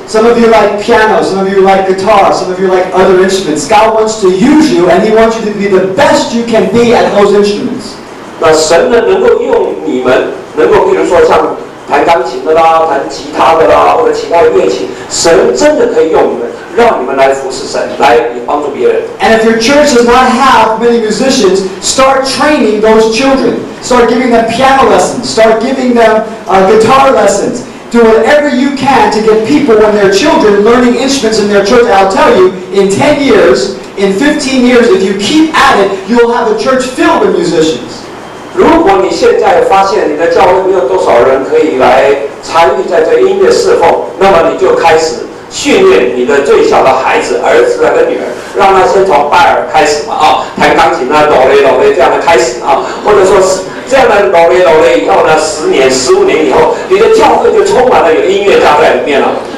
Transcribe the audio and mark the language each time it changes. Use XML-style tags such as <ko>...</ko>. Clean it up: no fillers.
<en>Some of you like piano, some of you like guitar, some of you like other instruments. God wants to use you, and He wants you to be the best you can be at those instruments.</en> <zh>那神呢，能够用你们，能够比如说像弹钢琴的啦、弹吉他的啦，或者其他的乐器，神真的可以用你们，让你们来服侍神，来帮助别人。</zh> <en>And if your church does not have many musicians, start training those children. Start giving them piano lessons. Start giving them guitar lessons. Do whatever you can to get people, when they're children, learning instruments in their church. I'll tell you, in 10 years, in 15 years, if you keep at it, you'll have a church filled with musicians.</en> <zh>如果你现在发现你的教会没有多少人可以来参与在这音乐侍奉，那么你就开始训练你的最小的孩子、儿子跟女儿，让他先从拜耳开始嘛弹钢琴哆来这样的开始或者说是这样的哆来以后呢，10年、15年以后，你的教会就充满了有音乐家在里面了。</zh>